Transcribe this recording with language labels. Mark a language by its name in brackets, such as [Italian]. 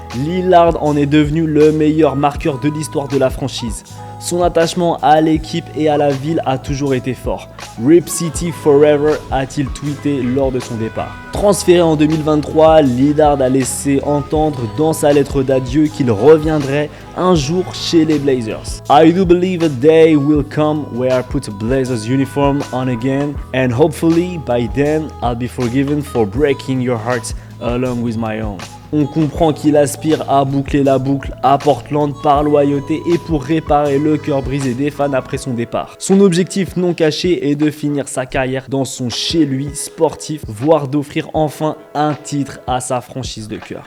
[French] Lillard en est devenu le meilleur marqueur de l'histoire de la franchise. Son attachement à l'équipe et à la ville a toujours été fort. Rip City Forever a-t-il tweeté lors de son départ. Transféré en 2023, Lillard a laissé entendre dans sa lettre d'adieu qu'il reviendrait un jour chez les Blazers. [English] I do believe a day will come where I put a Blazers uniform on again and hopefully by then I'll be forgiven for breaking your heart along with my own. [French] On comprend qu'il aspire à boucler la boucle à Portland par loyauté et pour réparer le cœur brisé des fans après son départ. Son objectif non caché est de finir sa carrière dans son chez-lui sportif, voire d'offrir enfin un titre à sa franchise de cœur.